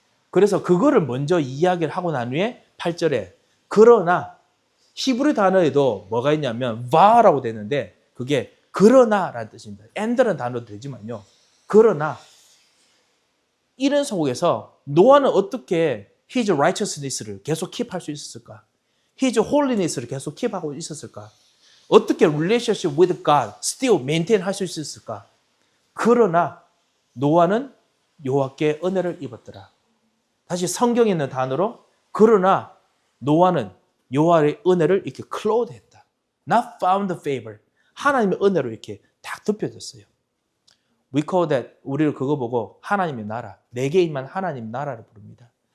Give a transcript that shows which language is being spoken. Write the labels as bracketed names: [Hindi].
[Korean] 그래서 그거를 먼저 이야기를 하고 난 후에 8절에 그러나 히브리 단어에도 뭐가 있냐면 va라고 되는데 그게 그러나라는 뜻입니다. and라는 단어도 되지만요. 그러나 이런 속에서 노아는 어떻게 [English] his righteousness [Korean] 를 계속 킵할 수 있었을까? [English] his holiness [Korean] 를 계속 킵하고 있었을까? 어떻게 [English] relationship with God still maintain [Korean] 할 수 있었을까? 그러나 노아는 여호와께 은혜를 입었더라. 다시 성경에 있는 단어로 그러나 노아는 여호와의 은혜를 이렇게 clothed 했다. [English] Not found favor. [Korean] 하나님의 은혜로 이렇게 딱 덮여졌어요. [English] We call that, [Korean] 우리를 그거 보고 하나님의 나라, 내게 임한 하나님 나라를 부릅니다.